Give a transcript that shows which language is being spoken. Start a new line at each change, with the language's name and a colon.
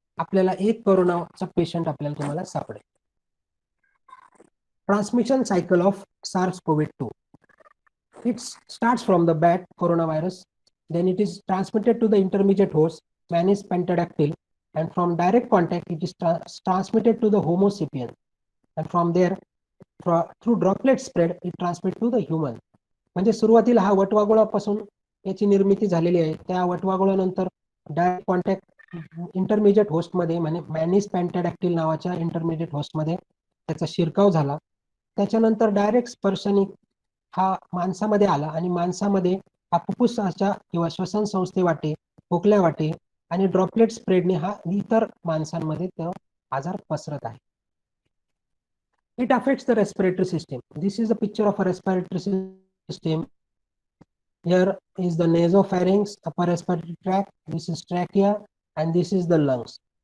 Marathi: आपल्याला एक कोरोनाचा पेशंट आपल्याला तुम्हाला सापडेल.
English: Transmission cycle of SARS-CoV-2. It starts from the bat coronavirus, then it is transmitted to the intermediate host, Manus pentadactyl, and from direct contact it is transmitted to the Homo sapiens, and from there through droplet spread it transmitted to the human.
Marathi: म्हणजे सुरुवातीला हा वटवाघुळापासून याची निर्मिती झालेली आहे. त्या वटवाघुळानंतर direct contact intermediate होस्टमध्ये म्हणजे मॅनिस पॅन्टाडॅक्टिल नावाच्या इंटरमिजिएट होस्टमध्ये त्याचा शिरकाव झाला. त्याच्यानंतर डायरेक्ट स्पर्शाने हा माणसामध्ये आला आणि माणसामध्ये हा फुफ्फुसाच्या किंवा श्वसन संस्थे वाटे, खोकल्या वाटे आणि ड्रॉपलेट स्प्रेडने हा इतर माणसांमध्ये तो आजार पसरत आहे.
English: It affects the respiratory system. This is a picture of a respiratory system. Here is the nasopharynx, upper respiratory tract, this is trachea, and this is the lungs.